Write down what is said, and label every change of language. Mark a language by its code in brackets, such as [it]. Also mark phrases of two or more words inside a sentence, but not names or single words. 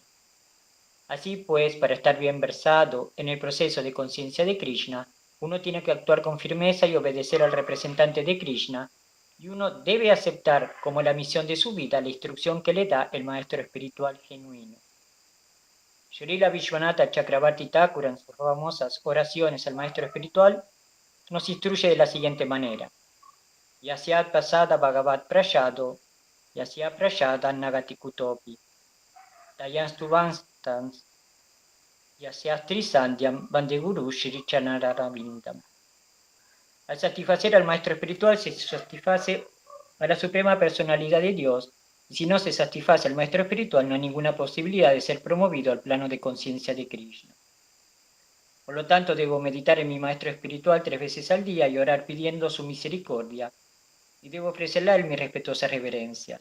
[es] Así pues, para estar bien versado en el proceso de conciencia de Krishna, uno tiene que actuar con firmeza y obedecer al representante de Krishna, y uno debe aceptar como la misión de su vida la instrucción que le da el maestro espiritual genuino. Srila Vishwanatha Chakravarti Thakur, en sus famosas oraciones al maestro espiritual, nos instruye de la siguiente manera: [sa] यस्य प्रसादाद् भगवत्प्रसादो, यस्याप्रसादान् न गतिः कुतोऽपि, ध्यायन् स्तुवंस् तस्य, यशस् त्रिसन्ध्यं वन्दे गुरोः श्री चरणारविन्दम्. [es] Al satisfacer al maestro espiritual se satisface a la suprema personalidad de Dios, y si no se satisface al maestro espiritual no hay ninguna posibilidad de ser promovido al plano de conciencia de Krishna. Por lo tanto, debo meditar en mi maestro espiritual 3 veces al día y orar pidiendo su misericordia, y debo ofrecerle a él mis respetuosas reverencias.